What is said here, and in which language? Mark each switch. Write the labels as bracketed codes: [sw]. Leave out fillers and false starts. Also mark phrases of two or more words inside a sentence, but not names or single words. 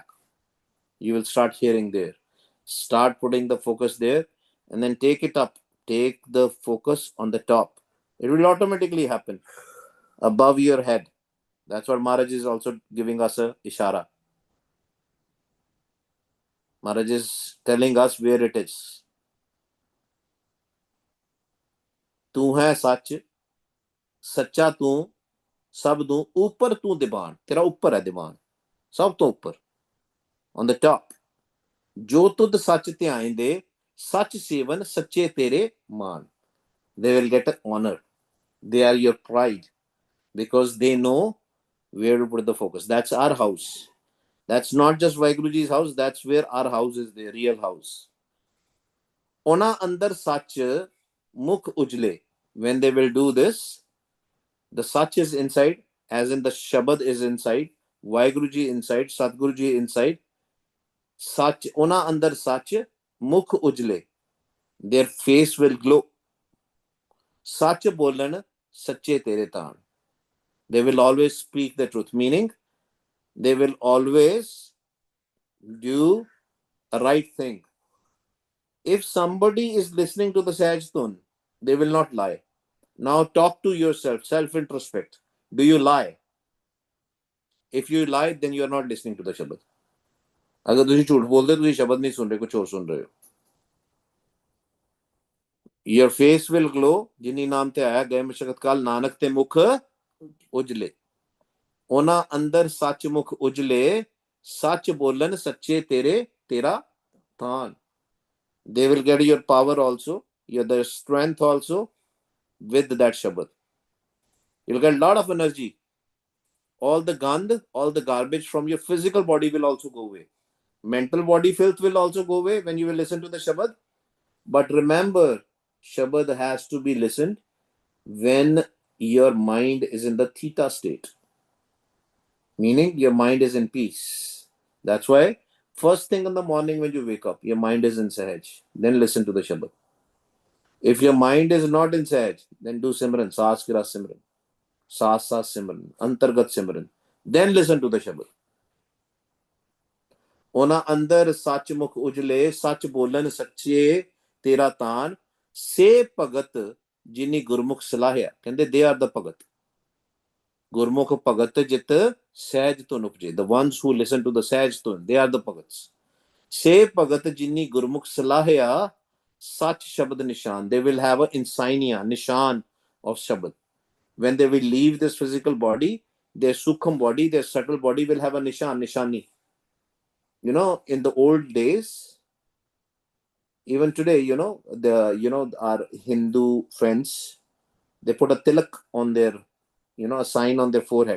[en] You will start hearing there. Start putting the focus there and then take it up. Take the focus on the top. It will automatically happen above your head. That's what Maharaj is also giving us a ishara. Maharaj is telling us where it is. [hi] तू है सच, सच्चा तू, सब तू, ऊपर तू दीवान, तेरा ऊपर है दीवान, सब तो ऊपर, [en] on the top. [pa] ਜੋ ਤੁਦ ਸਚ ਧਿਆਨ ਦੇ, ਸਚ ਸੇਵਨ ਸੱਚੇ ਤੇਰੇ ਮਾਨ. [en] They will get honor. They are your pride because they know where to put the focus. That's our house. That's not just Vaiguruji's house. That's where our house is, the real house. [pa] ਓਨਾ ਅੰਦਰ ਸੱਚ ਮੁਖ ਉਜਲੇ. [en] When they will do this, the sach is inside, as in the Shabad is inside, Vaiguruji inside, Satguruji inside. [pa] ਸੱਚ, ਓਨਾ ਅੰਦਰ ਸੱਚ ਮੁਖ ਉਜਲੇ. [en] Their face will glow. [pa] ਸੱਚ ਬੋਲਣ ਸੱਚੇ ਤੇਰੇ ਤਾਣ. [en] They will always speak the truth, meaning they will always do a right thing. If somebody is listening to the [pa] ਸਹਿਜ ਤੁਨ, [en] they will not lie. Now talk to yourself, self-introspect. Do you lie? If you lie, then you are not listening to the Shabad. [hi] अगर तुम झूठ बोलते तुम शब्द नहीं सुन रहे, कुछ और सुन रहे हो. [en] Your face will glow. [pa] ਜਿਨੀ ਨਾਮ ਤੇ ਆਇਆ ਗਏ ਮਸ਼ੱਕਤ ਕਾਲ ਨਾਨਕ ਤੇ ਮੁਖ ਉਜਲੇ. ਓਨਾ ਅੰਦਰ ਸੱਚ ਮੁਖ ਉਜਲੇ, ਸੱਚ ਬੋਲਣ ਸੱਚੇ ਤੇਰੇ ਤੇਰਾ ਤਾਣ. [en] They will get your power also, your strength also with that Shabad. You'll get a lot of energy. All the gand, all the garbage from your physical body will also go away. Mental body filth will also go away when you will listen to the Shabad. But remember, Shabad has to be listened when your mind is in the theta state, meaning your mind is in peace. That's why first thing in the morning when you wake up, your mind is in Sahaj. Then listen to the Shabad. If your mind is not in Sahaj, then do Simran, [pa] ਸਾਸ ਕਿਰਾ ਸਿਮਰਨ, ਸਾਸ ਸਾਸ ਸਿਮਰਨ, ਅੰਤਰਗਤ ਸਿਮਰਨ. [en] Then listen to the Shabad. [pa] ਉਹਨਾਂ ਅੰਦਰ ਸੱਚ ਮੁਖ ਉਜਲੇ, ਸੱਚ ਬੋਲਣ ਸੱਚੇ ਤੇਰਾ ਤਾਨ, ਸੇ ਭਗਤ ਜਿਨੀ ਗੁਰਮੁਖ ਸਲਾਹਿਆ. ਕਹਿੰਦੇ [en] they are the [pa] ਭਗਤ. ਗੁਰਮੁਖ ਭਗਤ ਜਿਤ ਸਹਿਜ ਧੁਨ ਉਪਜੇ. [en] The ones who listen to the [pa] ਸਹਿਜ ਧੁਨ, [en] they are the ਭਗਤ. [pa] ਸੇ ਭਗਤ ਜਿਨੀ ਗੁਰਮੁਖ ਸਲਾਹਿਆ, ਸੱਚ ਸ਼ਬਦ ਨਿਸ਼ਾਨ. [en] They will have a insignia, nishan of Shabad. When they will leave this physical body, their sukham body, their subtle body will have a nishan, nishani. You know, in the old days, even today, our Hindu friends, they put a tilak on their, a sign on their forehead.